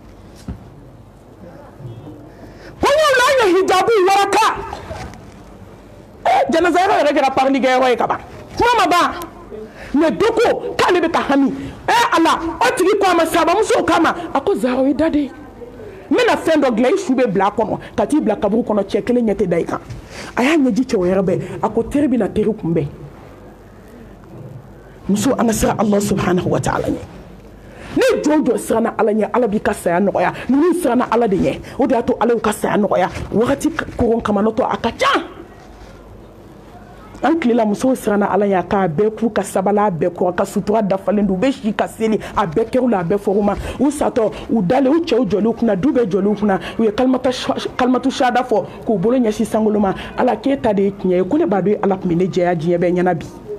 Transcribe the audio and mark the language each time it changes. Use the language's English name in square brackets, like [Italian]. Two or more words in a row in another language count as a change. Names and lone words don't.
[Bambara] kɔɲɔw la an ye hijabu waraka jɛnɛsa yɔrɔ yɛrɛ kɛra parlikɛyɔrɔ ye ka ban kuma ma ban mɛ dɔ ko k'ale bɛ ka hami ala o tigi ko a ma sabamusow kama a ko Zara o y'i da de n bɛna fɛn dɔ dilan i su bɛ bila a kɔnɔ ka t'i bila kaburu kɔnɔ cɛ kelen ɲɛ tɛ da i kan a y'a ɲɛji cɛ wɛrɛ bɛɛ a ko teri bɛna teri kunbɛn muso an ka siran [Arabic] الله سبحانه وتعالى [Bambara] ɲɛ ni jɔn jɔn siranna Ala ɲɛ Ala b'i ka saya nɔgɔya ninnu siranna Ala de ɲɛ o de y'a to Ala y'u ka saya nɔgɔya wagati koron kama n'o tɛ a ka ca an tilela musow siranna Ala ɲɛ k'a bɛɛ k'u ka sabala bɛɛ kɔrɔ ka sutura dafalen don u bɛ si ka seli a bɛɛ kɛr'u la a bɛɛ fɔr'u ma u satɔ u dalen u cɛw jɔliw kunna du bɛɛ jɔliw kunna u ye [Arabic] كلمة الشهادة [Bambara] fɔ k'u bolo ɲɛsin sankolo ma Ala k'e ta de ye tiɲɛ ye ko ne b'a dɔn Ala tun bɛ ne jɛya diɲɛ bɛɛ ɲɛna bi